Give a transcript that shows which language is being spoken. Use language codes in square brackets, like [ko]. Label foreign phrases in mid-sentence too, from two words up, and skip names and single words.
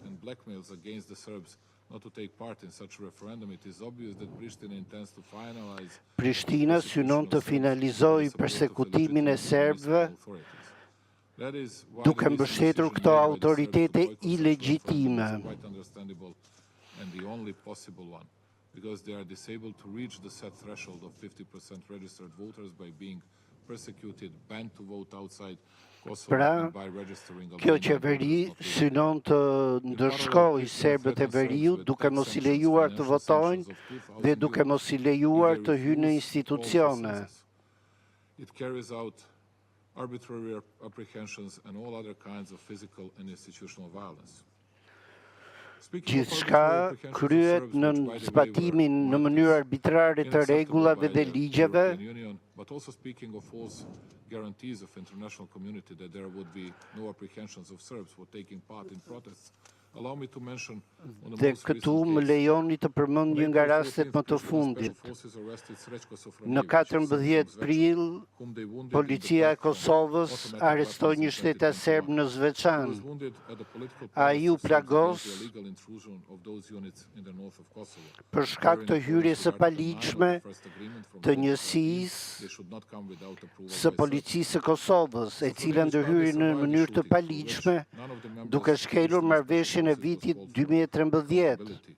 [sq] Prishtina synon të finalizojë persekutimin e serbëve duke mbështetur këto autoritete ilegjitime. [en] And the only possible one, because they are disabled to reach the set threshold of 50% registered voters by being persecuted, banned to vote outside Kosovo, and by registering Albania. [sq] Kjo qeveri synon të ndërshkojë serbët e veriut duke mos i lejuar të votojnë dhe duke mos i lejuar të hyjnë në institucione. [en] It carries out arbitrary apprehensions and all other kinds of physical and institutional violence. [sq] Gjithçka kryhet në zbatimin në mënyrë arbitrare të rregullave dhe ligjeve, [en] but also speaking of false guarantees of international community that there would be no apprehensions of Serbs for taking part in protests. Allow me to mention [sq] dhe këtu më lejoni të përmend një nga rastet më të fundit. Në 14 prill, policia e Kosovës arrestoi një shtetas serb në Zvečan. Ai u plagos për shkak të hyrjes së paligjshme të njësisë së policisë së Kosovës, e cila ndërhyri në mënyrë të paligjshme duke shkelur marrëveshjen e vitit 2013.